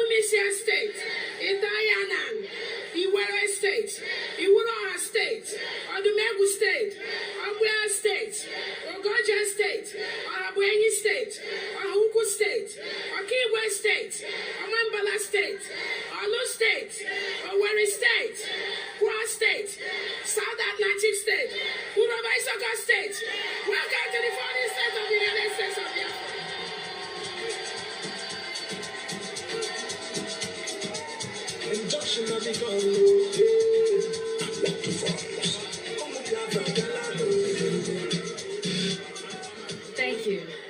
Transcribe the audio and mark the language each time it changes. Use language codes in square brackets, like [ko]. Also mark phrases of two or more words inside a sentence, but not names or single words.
[en] Valencia State, Idayanan, Iwere State, Iwuroha State, Odumegu State, Ogbia State, Ogoja State, Orabuenyi State, Ohuku State, Okigwe State, Omambala State, Olu State, Owerri State, Kwa State, South Atlantic State, Yoruba Isoka State. Welcome to the 40th state of the United States of Biafra. Thank you.